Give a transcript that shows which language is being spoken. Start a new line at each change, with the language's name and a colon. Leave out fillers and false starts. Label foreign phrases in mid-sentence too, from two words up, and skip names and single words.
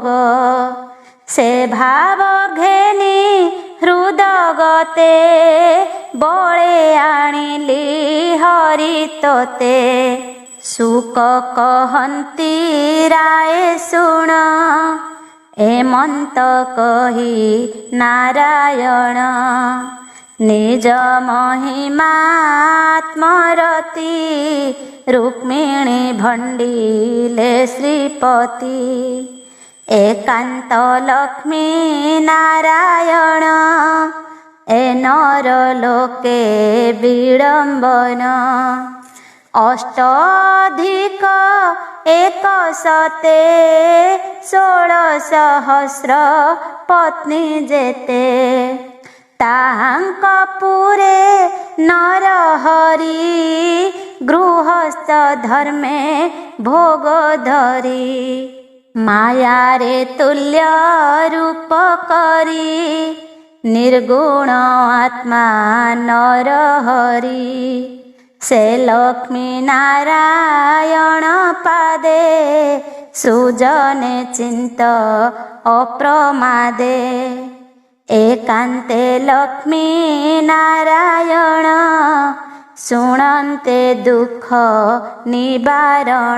Odia: ସେ ଭାବ ଘେନି ହୃଦଗତେ ବଳେ ଆଣିଲି ହରି ତୋତେ। ଶୁକ କହନ୍ତି ରାୟ ଶୁଣ ଏମନ୍ତ କହି ନାରାୟଣ। ନିଜ ମହିମାତ୍ମରତି ରୁକ୍ମିଣୀ ଭଣ୍ଡିଲେ ଶ୍ରୀପତି। ଏକାନ୍ତ ଲକ୍ଷ୍ମୀ ନାରାୟଣ ଏ ନର ଲୋକେ ବିଡ଼ମ୍ବନ। ଅଷ୍ଟାଧିକ ଏକ ଶତେ 16 ସହସ୍ର ପତ୍ନୀ ଯେତେ। ତାହାଙ୍କ ପୁରେ ନରହରି ଗୃହସ୍ଥ ଧର୍ମେ ଭୋଗ ଧରି। ମାୟା ରେ ତୁଲ୍ୟ ରୂପ କରି ନିର୍ଗୁଣ ଆତ୍ମା ନରହରି। ସେ ଲକ୍ଷ୍ମୀ ନାରାୟଣ ପାଦେ ସୁଜନେ ଚିନ୍ତ ଅପ୍ରମାଦେ। ଏକାନ୍ତେ ଲକ୍ଷ୍ମୀ ନାରାୟଣ ଶୁଣନ୍ତେ ଦୁଃଖ ନିବାରଣ।